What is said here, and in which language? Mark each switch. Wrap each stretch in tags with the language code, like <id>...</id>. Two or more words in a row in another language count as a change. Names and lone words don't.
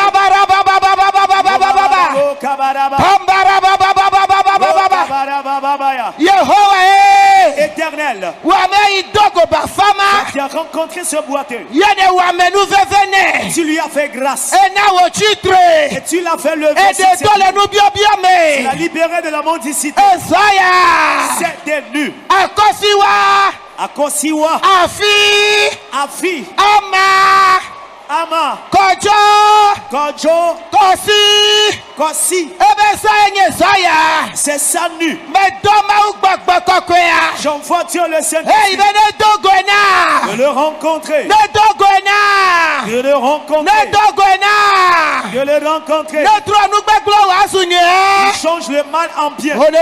<fr>Éternel, tu as rencontré ce boiteux. Tu lui as fait grâce. Et tu l'as fait lever. Tu l'as libéré de la mendicité. C'était nu. Akosiwa. Afi. Ama. Kojo. Kosi. C'est ça nu. J'envoie Dieu le Saint-Esprit. De le rencontrer. De le rencontrer. De le rencontrer. Il change le mal en bien.</fr>